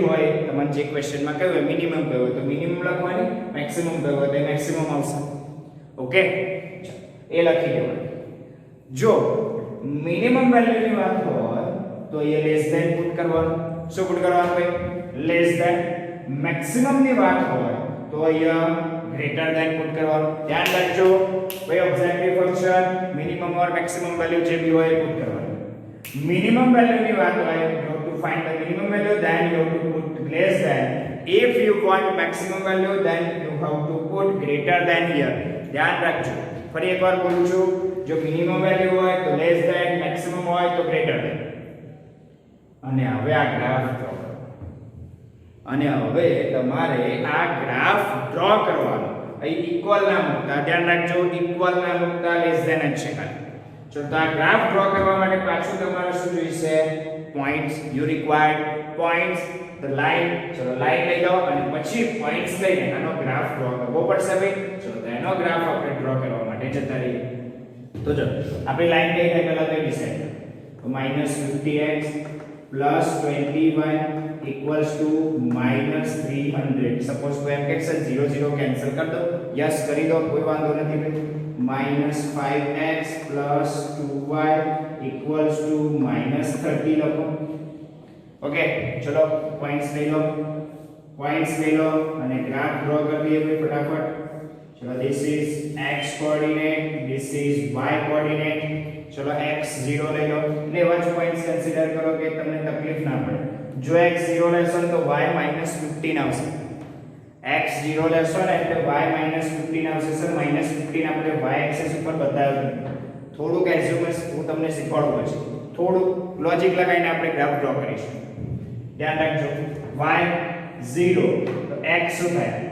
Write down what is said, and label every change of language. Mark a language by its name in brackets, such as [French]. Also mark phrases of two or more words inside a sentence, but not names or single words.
[Gujarati] હોય તમને જે ક્વેશ્ચનમાં કહ્યું હોય મિનિમમ કહ્યું હોય તો મિનિમમ લખવાની મેક્સિમમ કહ્યું હોય તો મેક્સિમમ આવશે ઓકે એ લખી દેવાનું જો [English] minimum valueની [Gujarati] વાત હોય તો એ [English] less than put [Gujarati] કરવાનું શું પુટ કરવાનું ભાઈ [English] less than maximum [Gujarati] ની વાત હોય તો અહીંયા [English] greater than put [Gujarati] કરવાનું ધ્યાન રાખજો ભાઈ [English] objective function minimum or maximum value [Gujarati] જે બી હોય પુટ કરવાનું [English] minimum value [Gujarati] ની વાત હોય [English] you have to find the minimum value then you have to put less than if you want maximum value then you have to put greater than here [Gujarati] ધ્યાન રાખજો ફરી એકવાર બોલું છું જો મિનિમમ વેલ્યુ હોય તો [English] less than maximum [Gujarati] હોય તો [English] greater than [Gujarati] અને હવે આ [English] graph draw [Gujarati] કરો અને હવે તમારે આ [English] graph draw [Gujarati] કરવાનો અહીં ઇક્વલ ના મૂકતા ધ્યાન રાખજો ઇક્વલ ના મૂકતા [English] less than [Gujarati] જ છે ખાલી [English] So the graph draw [Gujarati] કરવા માટે પાછું તમારે શું જોઈશે [English] points you required points the line [Gujarati] ચલો લાઈન લઈ લો અને પછી પોઈન્ટ્સ લઈને આનો [English] graph draw [Gujarati] કરવો પડશે ભાઈ ચલો તો એનો ગ્રાફ આપણે ડ્રો કરવા માટે જતા રહીએ તો ચલો આપણી લાઈન કઈ થાય પહેલા તો ડિસાઈડ તો -50x +20y [English] equals to [Gujarati] -300 સપોઝ કોઈ એમ કહેશે 0 0 કેન્સલ કરી દો યસ કરી દો કોઈ વાંધો નથી ભાઈ -5x + 2y [English] equals to [Gujarati] -30 લખો ઓકે ચલો પોઈન્ટ્સ લઈ લો અને [English] graph draw [Gujarati] કરી દઈએ ભાઈ ફટાફટ ચલો [English] this is x coordinate this is y coordinate [Gujarati] ચલો x 0 લઈ લો એટલે એવા જ [English] points consider [Gujarati] કરો કે તમને તકલીફ ના પડે જો x 0 લેશો તો y -15 આવશે x 0 લેશો ને એટલે y -15 આવશે સર -15 આપણે [English] y axis [Gujarati] ઉપર બતાવ્યું થોડુંક એઝ્યુમન્સ હું તમને શીખવાડું પછી થોડું લોજિક લગાવીને આપણે [English] graph draw [Gujarati] કરીશું ધ્યાન રાખજો y 0 તો x શું થાય